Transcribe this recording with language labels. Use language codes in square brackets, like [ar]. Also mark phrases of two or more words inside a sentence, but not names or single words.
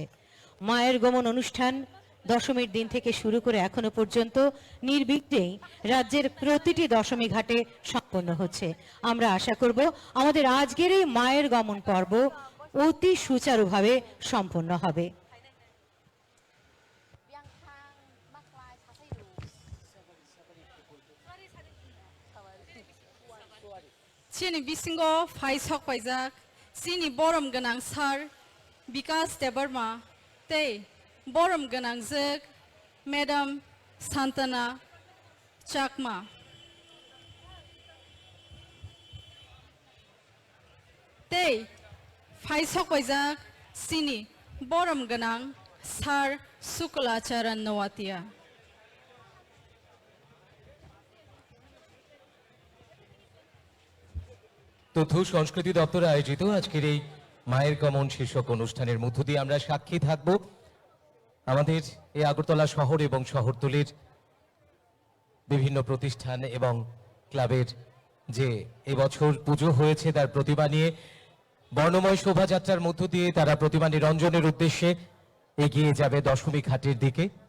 [bn] মায়ের গমন অনুষ্ঠান দশমীর দিন থেকে শুরু করে এখনো পর্যন্ত নির্বিঘ্নেই রাজ্যের প্রতিটি দশমী ঘাটে সম্পন্ন হচ্ছে। আমরা আশা করব আমাদের আজকের এই মায়ের গমন পর্ব অতি সুচারুভাবে সম্পন্ন হবে। [trp] Chini bisingo phai sok paijak chini borom ganang sar Vikas Debarma tei borom ganang jek Madam Santana Chakma. Tei phai sok paijak chini borom ganang sar Sukulacharan Nowatia. [bn] তথ্য সংস্কৃতি দপ্তর আয়োজিত আজকের এই মায়ের গমন শীর্ষক অনুষ্ঠানের মধ্য দিয়ে আমরা সাক্ষী থাকব আমাদের এই আগরতলা শহর এবং শহরতলির বিভিন্ন প্রতিষ্ঠান এবং ক্লাবের যে এবছর পুজো হয়েছে তার প্রতিমা নিয়ে বর্ণময় শোভাযাত্রার মধ্য দিয়ে তারা প্রতিমা নিরঞ্জনের উদ্দেশ্যে এগিয়ে যাবে দশমী ঘাটের দিকে।